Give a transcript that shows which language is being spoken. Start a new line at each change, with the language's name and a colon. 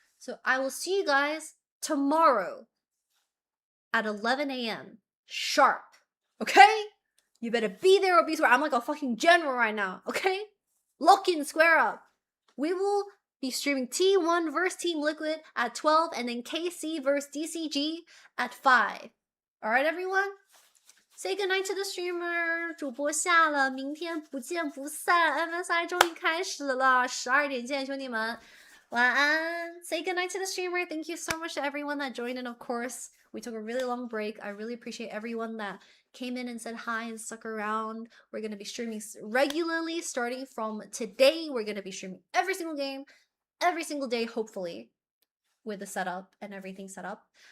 English: So I will see you guys tomorrow at 11 a.m. sharp. Okay? You better be there or be square. I'm like a fucking general right now. Okay? Lock in, square up. We will be streaming T1 versus Team Liquid at 12 and then KC versus DCG at 5. Alright, everyone? Say goodnight to the streamer.
Chinese: 主播下了，明天不见不散。MSI 终于开始了，12点见，兄弟们。
English: Say goodnight to the streamer. Thank you so much to everyone that joined in, of course. We took a really long break. I really appreciate everyone that came in and said hi and stuck around. We're going to be streaming regularly starting from today. We're going to be streaming every single game, every single day, hopefully, with the setup and everything set up.